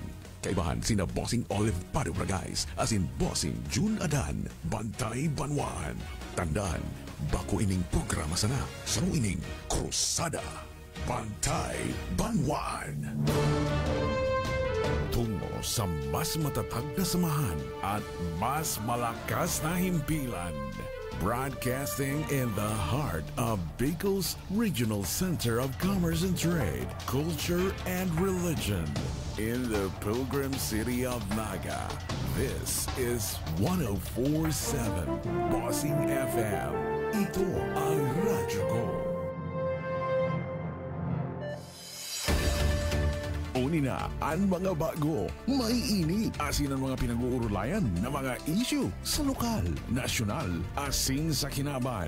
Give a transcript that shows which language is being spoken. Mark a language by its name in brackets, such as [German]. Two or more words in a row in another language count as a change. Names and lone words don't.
[Bikol] Kaibahan sina Bossing Olive Pado Bragais asin Bossing June Adan, Bantay Banwaan. Tandaan, bako ining programa sana, saro ining krusada. [Filipino] Bantay Banwaan. Tungo sa mas matatag na samahan at mas malakas na himpilan. [English] Broadcasting in the heart of Bicol's Regional Center of Commerce and Trade, Culture and Religion in the Pilgrim City of Naga. This is 104.7 Bossing FM. [Filipino] Ito ang radyo ko. [Bikol] Uni na ang mga bago, may init, asin ang mga pinag-uurulayan na mga issue sa lokal, nasyonal, asin sa kinaban.